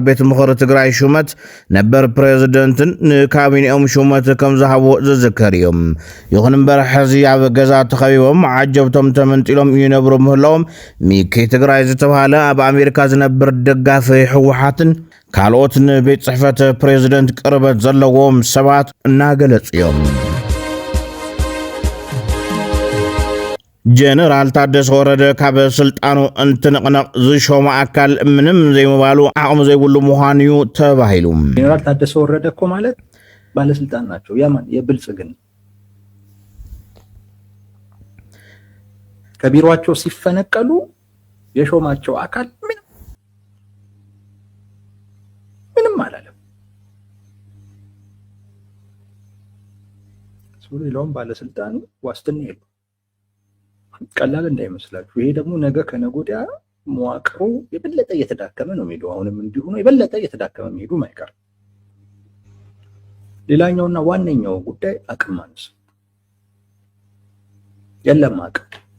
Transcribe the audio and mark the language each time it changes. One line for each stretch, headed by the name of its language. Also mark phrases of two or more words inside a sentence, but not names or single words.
Tigrinya: ቤት ምኽሪ ትግራይ ሹመት ነበር ፕሬዝደንትን ንካቢኔኦም ሹመት ከም ዝሃቦ ዝዝከር እዩ። ይኹን እምበር ሕዚ ኣብ ገዛ ተኸቢቦም ዓጀብቶም ተመንጢሎም ይነብሩ ምህላዎም ሚኪ ትግራይ ዝተባሃለ ኣብ ኣሜሪካ ዝነብር ደጋፊ ሕወሓትን ካልኦት ንቤት ጽሕፈት ፕሬዝደንት ቅርበት ዘለዎም ሰባት እናገለጹ እዮም። ጀነራል ታደሰ ወረደ ካብ ስልጣኑ እንትንቕነቕ ዝሾመ ኣካል ምንም ዘይምባሉ ዓቕሚ ዘይብሉ ምዃኑ እዩ ተባሂሉ።
Amharic: ጀነራል ታደሰ ወረደ እኮ ማለት ባለስልጣን ናቸው። ያማን የብልጽግና ከቢሮአቸው ሲፈነቀሉ የሾማቸው አካል ምንም አላለም። ሌላውም ባለስልጣኑ ዋስትና የለው። ቀላል እንዳይመስላችሁ። ይሄ ደግሞ ነገ ከነጎዲያ መዋቅሩ የበለጠ እየተዳከመ ነው የሚሄደው። አሁንም እንዲሁ ነው፣ የበለጠ እየተዳከመ መሄዱ ማይቀር። ሌላኛውና ዋነኛው ጉዳይ አቅም ማነስ። የለም አቅም።